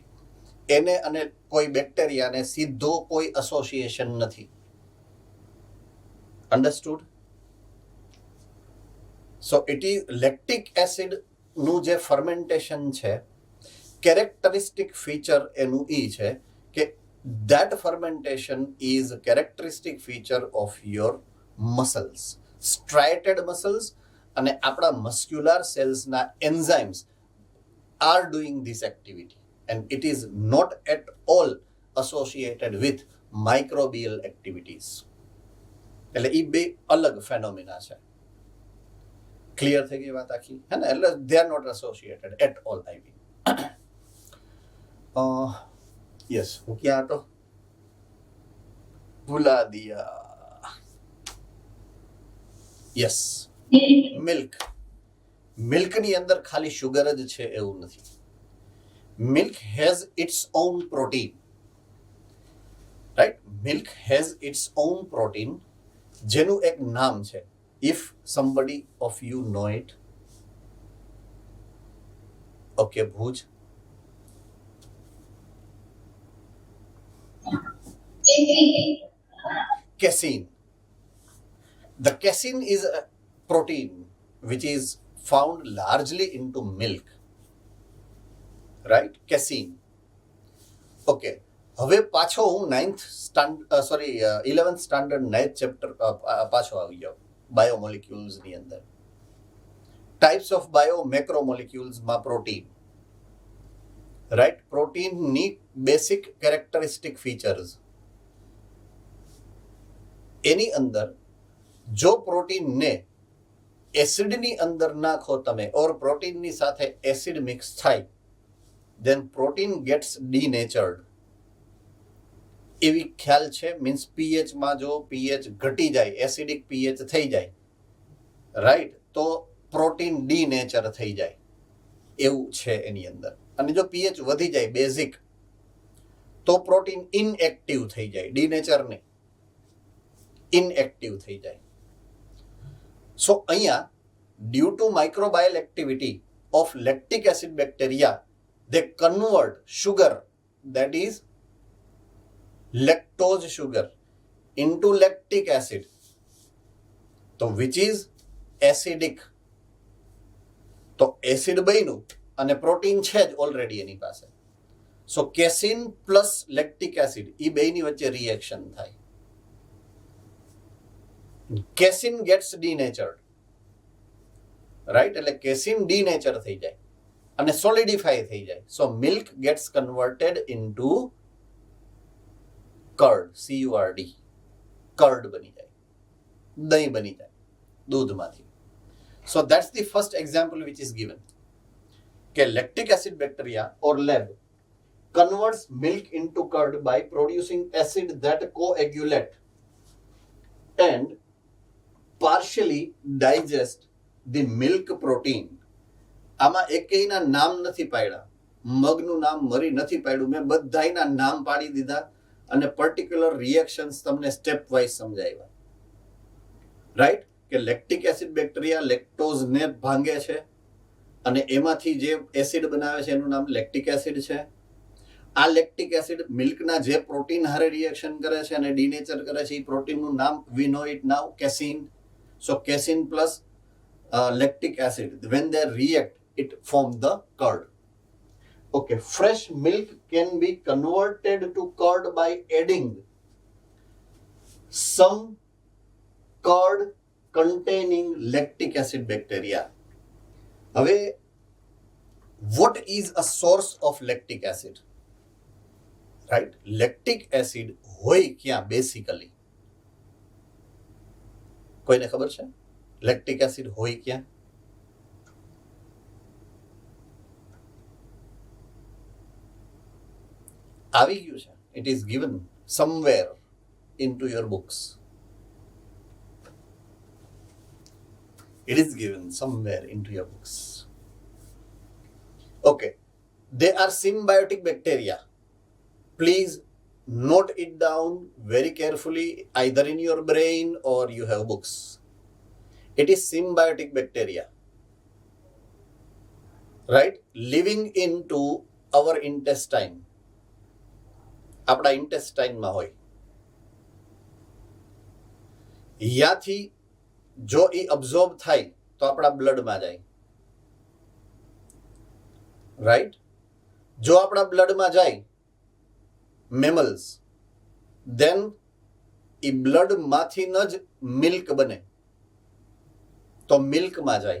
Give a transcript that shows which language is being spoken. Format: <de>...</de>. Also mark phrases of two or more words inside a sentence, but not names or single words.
<gu>એને અને કોઈ બેક્ટેરિયાને સીધો કોઈ એસોસિએશન નથી. અન્ડરસ્ટુડ?</gu> <en>so it is lactic acid</en> <gu>નું જે ફર્મેન્ટેશન છે,</gu> <en>characteristic feature</en> <gu>એનું ઈ છે કે</gu> <en>that fermentation is a characteristic feature of your muscles, striated muscles,</en> <gu>અને આપણા</gu> <en>muscular cells ના enzymes are doing this activity and it is not at all associated with microbial activities.</en> <gu>એટલે એ બે અલગ ફેનોમિના છે. ક્લિયર થઈ ગઈ વાત આખી?</gu> <en>હે ને? એટલે they are not associated at all, I mean.</en> <gu>યસ, હું ક્યાં હતો?</gu> <hi>भूला दिया.</hi> <gu>યસ, મિલ્કની અંદર ખાલી શુગર જ છે એવું નથી.</gu> <en>milk has its own protein, right? milk has its own protein</en> <gu>જેનું એક નામ છે.</gu> <en>if somebody of you know it. okay, ભુજ. Casein. The casein is a protein which is found largely into milk, right? Casein.</en> <gu>Okay. હવે પાછો હું 11th સ્ટાન્ડર્ડ 9th ચેપ્ટર પાછો આવી ગયો બાયોમોલિક્યુલ્સની અંદર.</gu> <en>types of bio macromoleculesમાં protein, right? પ્રોટીનની basic characteristic features.</en> <gu>એની અંદર જો પ્રોટીનને એસિડની અંદર નાખો તમે ઓર પ્રોટીનની સાથે એસિડ મિક્સ થાય,</gu> <en>then protein gets denatured.</en> <gu>એવી ખ્યાલ છે. મીન્સ પીએચમાં જો પીએચ ઘટી જાય,</gu> <en>acidic pH</en> <gu>થઈ જાય, રાઈટ, તો પ્રોટીન ડીનેચર થઈ જાય એવું છે એની અંદર. અને જો પીએચ વધી જાય બેઝિક, તો પ્રોટીન ઇનએક્ટિવ થઈ જાય, ડીનેચર નહીં, ઇનએક્ટિવ થઈ જાય.</gu> <en>સો અહીંયા due to microbial activity of lactic acid bacteria, they convert sugar, that is lactose sugar, into lactic acid, તો which is acidic.</en> <gu>તો એસિડ બન્યું અને પ્રોટીન છે જ ઓલરેડી એની પાસે.</gu> <en>so casein plus lactic acid</en> <gu>એ બેની વચ્ચે રિએક્શન થાય.</gu> <en>casein gets denatured, right?</en> <gu>એટલે કેસીન ડીનેચર થઈ જાય અને સોલિડિફાય થઈ જાય.</gu> <en>so milk gets converted into curd, CURD, કર્ડ</en> <gu>બની જાય, દહીં બની જાય દૂધમાંથી.</gu> <en>so that's the first example which is given કે lactic acid bacteria or LAB converts milk into curd by producing acid that coagulate and partially digest the milk protein.</en> <gu>આમાં એકેયના નામ નથી પાડ્યા, મગનું નામ મરી નથી પાડ્યું, મેં બધાયના નામ પાડી દીધા અને</gu> <en>particular reactions</en> <gu>તમને</gu> <en>step wise</en> <gu>સમજાવ્યા, રાઈટ? કે</gu> <en>lactic acid bacteria</en> <gu>લેક્ટોઝને ભાંગે છે અને એમાંથી જે એસિડ બનાવે છે એનું નામ</gu> <en>lactic acid</en> <gu>છે. આ</gu> <en>lactic acid</en> <gu>મિલ્કના જે પ્રોટીન હારે રિએક્શન કરે છે અને ડિનેચર કરે છે, એ પ્રોટીનનું નામ</gu> <en>we know it now casein. so casein plus lactic acid, when they react it form the curd. Okay, fresh milk can be converted to curd by adding some curd containing lactic acid bacteria. હવે what is a source of lactic acid?</en> <gu>રાઈટ?</gu> <en>lactic acid</en> <gu>હોય ક્યાં બેસિકલી? કોઈને ખબર છે</gu> <en>lactic acid</en> <gu>હોય ક્યાં? આવી ગયું છે.</gu> <en>it is given somewhere in to your books. It is given somewhere into your books. Okay, they are symbiotic bacteria. Please note it down very carefully, either in your brain or you have books. It is symbiotic bacteria, right? Living into our intestine.</en> <gu>આપણા ઇન્ટેસ્ટાઇનમાં હોય. યાથી જો એ અબ્ઝોર્બ થાય તો આપણા બ્લડમાં જાય, રાઈટ? જો આપણા બ્લડમાં જાય મેમલ્સ, દેન એ બ્લડમાંથી જ મિલ્ક બને, તો મિલ્કમાં જાય.</gu>